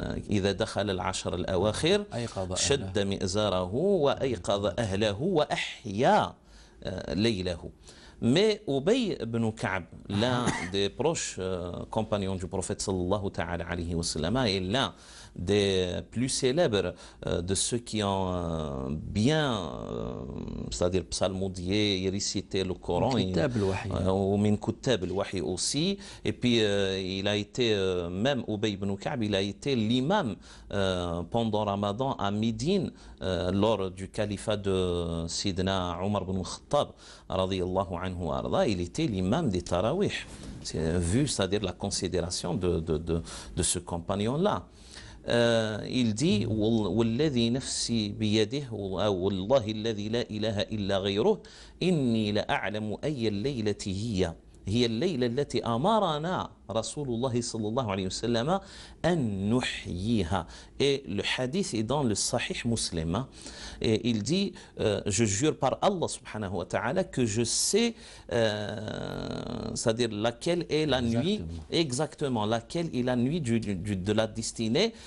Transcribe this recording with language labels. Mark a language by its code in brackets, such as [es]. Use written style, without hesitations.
[ar] إذا دخل العشر الأواخر شد مئزره وأيقظ أهله وأحيا ليله. [fr] Mais Ubay ibn Ka'b, l'un des proches compagnons du prophète sallallahu ta'ala alayhi wa sallam, et l'un des plus célèbres de ceux qui ont bien, c'est-à-dire psalmodié et récité le Coran, ou [ar] min kutab al-wahi [fr] aussi, et puis il a été, même Ubay ibn Ka'b, il a été l'imam pendant Ramadan à Médine lors du califat de Sidna Omar ibn Khattab radiyallahu anhu arda. Il était l'imam des Tarawih, vu, c'est-à-dire la considération de ce compagnon-là. Il dit [ar] والذي نفسي بيده والله الذي لا إله إلا غيره إني لأعلم أي الليلة هي الليلة التي أمرنا Rasulullah sallallahu alayhi wa sallam an nuhyiha. [fr] Et le hadith est dans le Sahih Muslim. Et il dit, je jure par Allah subhanahu wa ta'ala que je sais, c'est-à-dire laquelle est la nuit, exactement, laquelle est la nuit de la destinée.